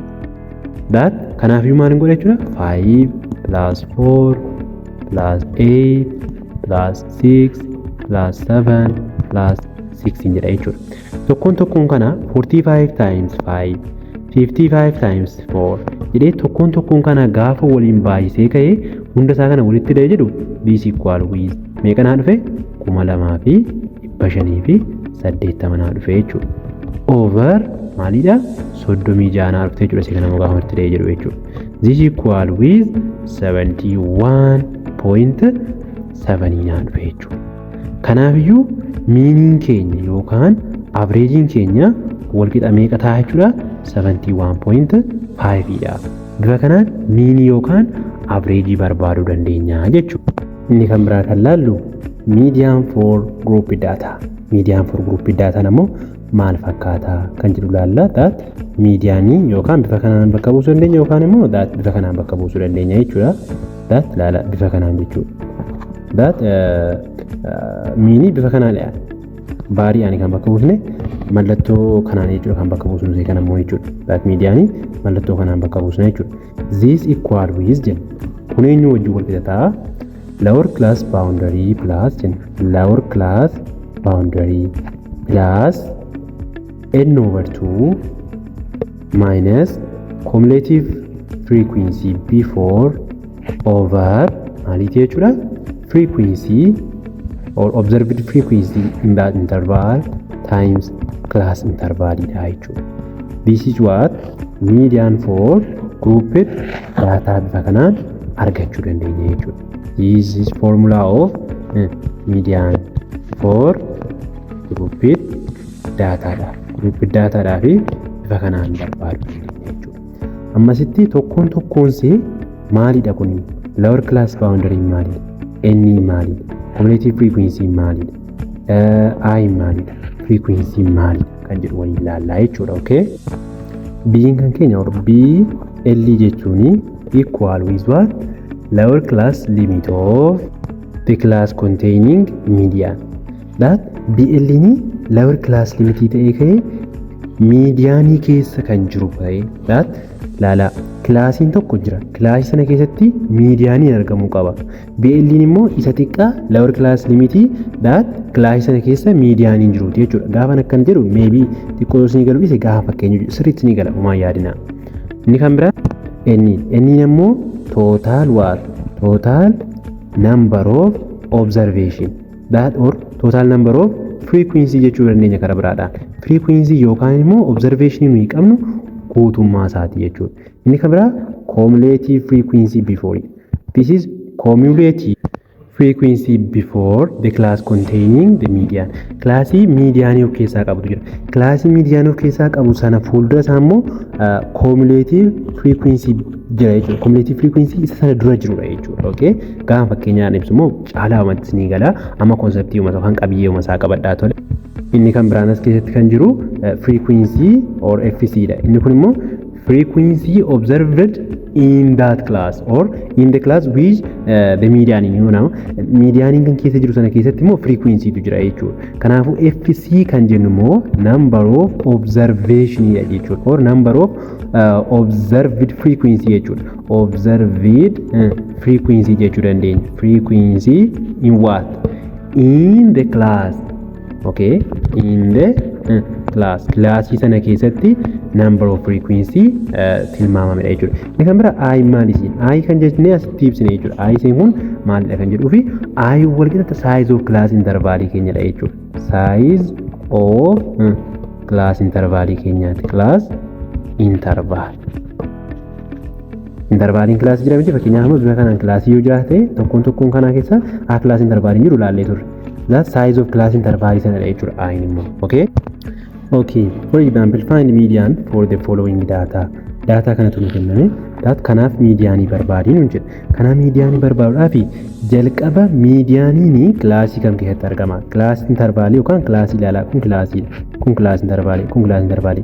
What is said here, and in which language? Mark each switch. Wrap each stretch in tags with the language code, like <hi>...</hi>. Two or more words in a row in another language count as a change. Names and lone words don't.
<om>That kanaafiyyuu maal godha jechuudha 5 plus 4 plus 8 plus 6 plus 7 plus 16 jedha jechuudha. Tokkoon kana 45 times 5 55 times 4 jedhee tokkoon kana gaafa waliin baay'isee ka'ee hunda isaa kana walitti dhahee jedhu</om> <en>this equal with</en> <om>meeqa naa dhufe 2580 naa dhufe jechuudha. Over maalidha 36 naa dhufte jechuudha. Isa kana gaafa walitti dhahee jedhu jechuudha.</om> <en>This equal with</en> <om>71.7 naa dhufe jechuudha. Kanaafiyyuu meaniin keenya yookaan averaging keenya walqixa meeqa ta'a jechuudha 71.5 dha. Bifa kanaan mean yookaan average barbaaduu dandeenya jechuudha. Inni kan biraa kan laallu</om> <en>median for group data. Median for group data</en> <om>namoo maal fakkaata kan jedhu laalla. That medianii yookaan bifa kanaan bakka buusuu dandeenya yookaan immoo that bifa kanaan bakka buusuu dandeenya jechuudha. That laala bifa kanaan jechuudha.</om> <en>That mean</en> <om>bifa kanaan baarii ani kan bakka buusne mallattoo kanaan jechuudha kan bakka buusnu see kana immoo jechuudha. That medianii mallattoo kanaan bakka buusna jechuudha.</om> <en>This equal with jenna.</en> <om>Kun eenyu wajjin wal qixa ta'a?</om> <en>Lower class boundary plus jenna. Lower class boundary plus n over 2 minus cumulative frequency before over</en> <om>maaliti jechuudha?</om> <en>Frequency or observed frequency in that interval times class interval</en> <om>dha jechuudha.</om> <en>This is what median for grouped data</en> <om>bifa kanaan argachuu dandeenya jechuudha.</om> <en>This is formula of median for grouped data dha. Grouped data</en> <om>dha fi bifa kanaan barbaaduu dandeenya jechuudha. Ammasitti tokkoon see maalidha kuni?</om> <en>Lower class boundary</en> <om>maalidha? N maalidha?</om> <en>Cumulative frequency maalidha?</en> <om>I maalidha? Frequency maalidha? Kan jedhu waliin ilaallaa jechuudha. Okay? B'n kan keenya or B L jechuun</om> <en>equal with what? Lower class limit of the class containing median.</en> <om>That BL ni</om> <en>lower class limit</en> <om>ta'ee ka'ee medianii keessa kan jiru ta'ee that laala kilaasiin tokko jira. Kilaasii sana keessatti mediaaniin argamuu qaba. BL immoo isa xiqqaa</om> <en>lower class limit that</en> <om>kilaasii sana keessa mediaaniin jiru jechuudha. Gaafa akkan jedhu maybe xiqqoo ni galu isa gaafa fakkeenya sirriitti ni gala uumaa yaadina. Inni kan biraa n immoo</om> <en>total what? Total number of observation that or total number of frequency</en> <om>jechuu dandeenya karaa biraadhaan. Frequency yookaan immoo observation nuyi qabnu guutummaa isaati jechuudha. Inni kan biraa</om> <en>cumulative frequency before. This is cumulative frequency before the class containing the median.</en> <om>Classii medianii of keessaa qabutu jira. Classii medianii of keessaa qabu sana fuuldura isaa immoo</om> <en>cumulative frequency</en> <om>jira jechuudha.</om> <en>Cumulative frequency</en> <om>isa sana dura jirudha jechuudha. Okay? Gaafa fakkeenyaan ibsu immoo caalaa uummattis ni gala. Amma konseptii uummata yookaan qabiyyee uumataa qabadhaa tole. Inni kan biraan as keessatti kan jiru</om> <en>frequency or FC</en> <om>dha. Inni kun immoo</om> <en>frequency observed in that class or in the class which the median you know median</en> <om>kan keessa jiru sana keessatti immoo frequency tu jira jechuudha. Kanaafuu FC kan jennu immoo</om> <en>number of observation</en> <om>jechuudha</om> <en>or number of observed frequency</en> <om>jechuudha.</om> <en>Observed frequency</en> <om>jechuu dandeenya.</om> <en>Frequency in what? In the class. Okay, in the class.</en> <om>Class sana keessatti</om> <en>number of frequency</en> <om>tilmaamamedha jechuudha. Inni kan biraa I maal isiin? I kan jechnee asitti ibsine jechuudha. I isiin kun maalidha kan jedhuu fi I walqixa</om> <en>size of class interval</en> <om>keenyadha jechuudha.</om> <en>Size of class interval</en> <om>keenyaati.</om> <en>Class interval.</en> <om>intervaaliin kilaasii jira miti fakkeenyaaf amma bifa kanaan kilaasii yoo jiraate tokkoon kanaa keessa kilaasii intervaaliin jiru laallee turre.</om> <en>That size of class interval</en> <om>sana jechuudha ayin immoo.</om> <en>Okay, for example find median for the following data.</en> <om>Data kanatu nu kenname. Kanaaf medianii barbaadii nu jedha. Kana medianii barbaaduudhaaf jalqaba medianiin kilaasii kam keessatti argama? Kilaasii intervalii yookaan kilaasii ilaalaa kun kilaasiidha. Kun kilaasii intervalii.</om>